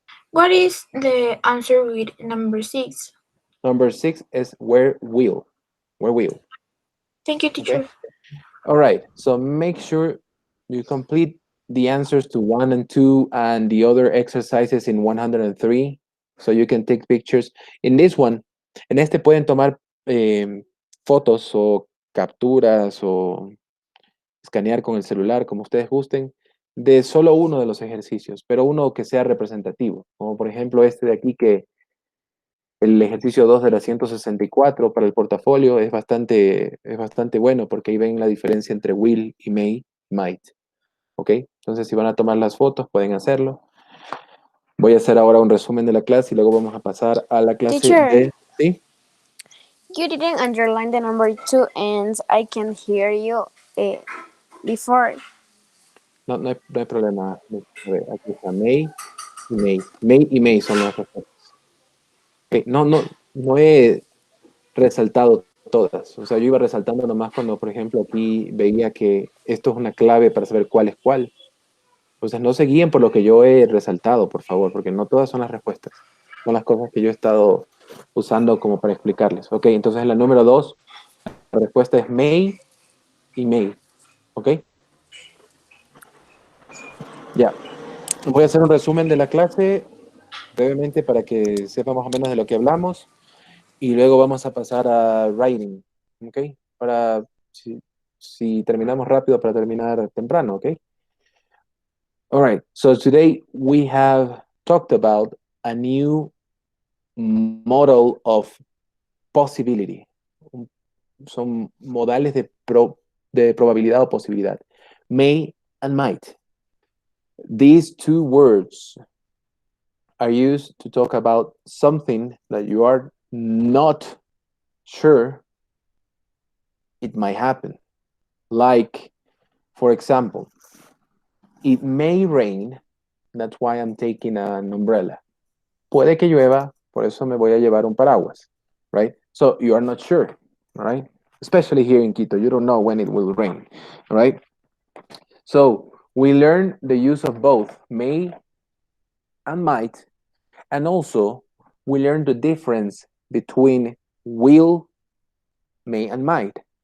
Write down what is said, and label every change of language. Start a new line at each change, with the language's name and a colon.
English: what is the answer with number 6? Number 6 is where will. Where will. Thank you, Okay? teacher. All right. So make sure you complete the answers to 1 and 2 and the other exercises in 103 so you can take pictures. In this one,
Spanish: en este pueden tomar fotos o capturas o escanear con el celular, como ustedes gusten, de solo uno de los ejercicios, pero uno que sea representativo, como por ejemplo este de aquí que el ejercicio 2 de la 164 para el portafolio es bastante bueno porque ahí ven la diferencia entre will y may, might. ¿Ok? Entonces, si van a tomar las fotos, pueden hacerlo. Voy a hacer ahora un resumen de la clase y luego vamos a pasar a la clase
English: Teacher,
Spanish: de... ¿Sí?
English: you didn't underline the number 2 and I can hear you before.
Spanish: No, no hay problema. A ver, aquí está may y may. May y may son las respuestas. Ok, no he resaltado todas. O sea, yo iba resaltando nomás cuando, por ejemplo, aquí veía que esto es una clave para saber cuál es cuál. Entonces, no se guíen por lo que yo he resaltado, por favor, porque no todas son las respuestas. Son las cosas que yo he estado usando como para explicarles. Ok, entonces en la número 2, la respuesta es may y may. Ok, ya. Voy a hacer un resumen de la clase brevemente para que sepa más o menos de lo que hablamos y luego vamos a pasar a writing. Ok, para si terminamos rápido, para terminar temprano. Ok.
English: All right, so today we have talked about a new model of possibility.
Spanish: Son modales de probabilidad o posibilidad.
English: May and might. These two words are used to talk about something that you are not sure it might happen. Like, for example, it may rain, that's why I'm taking an umbrella.
Spanish: Puede que llueva, por eso me voy a llevar un paraguas, right?
English: So you are not sure, all right? Especially here in Quito, you don't know when it will rain, all right? So we learn the use of both may and might, and also we learn the difference between will, may, and might.